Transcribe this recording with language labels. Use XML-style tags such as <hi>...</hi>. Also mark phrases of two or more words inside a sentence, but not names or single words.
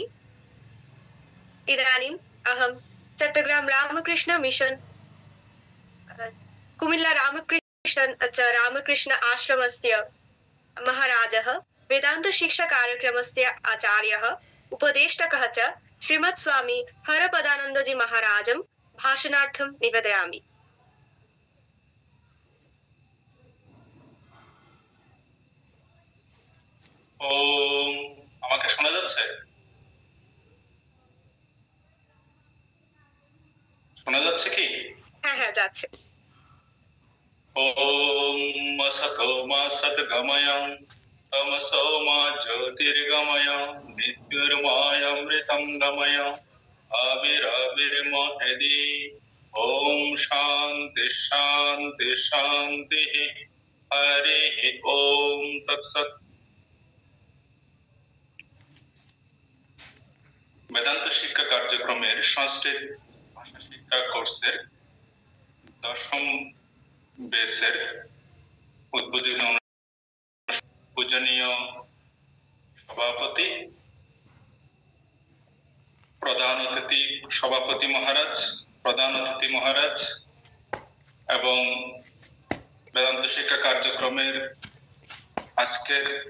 <sa>इदानीम् अहं चट्टग्राम रामकृष्ण मिशन कुमिल्ला रामकृष्ण आश्रमस्य महाराजः वेदान्तशिक्षाकार्यक्रमस्य आचार्यः उपदेष्टकः च श्रीमत् स्वामी हरपदानन्दजी महाराजं भाषणार्थं निवेदयामि।</sa> <bn>ওম, আমাকে শোনা যাচ্ছে? শোনা যাচ্ছে কি? হ্যাঁ হ্যাঁ যাচ্ছে।</bn> <sa>ওম असतो मा सद्गमय तमसो मा ज्योतिर्गमय मृत्युर्मायामृतं गमय आविराविर्महदि। ओम शांति शांति शांति। हरि ओम तत्सत्।</sa> <bn>বেদান্ত শিক্ষা কার্যক্রমের সংস্কৃত ভাষা শিক্ষা কোর্সের 10ম বেসের উদ্বোধনী পূজনীয় সভাপতি, প্রধান অতিথি সভাপতি মহারাজ, প্রধান অতিথি মহারাজ এবং বেদান্ত শিক্ষা কার্যক্রমের আজকের</bn>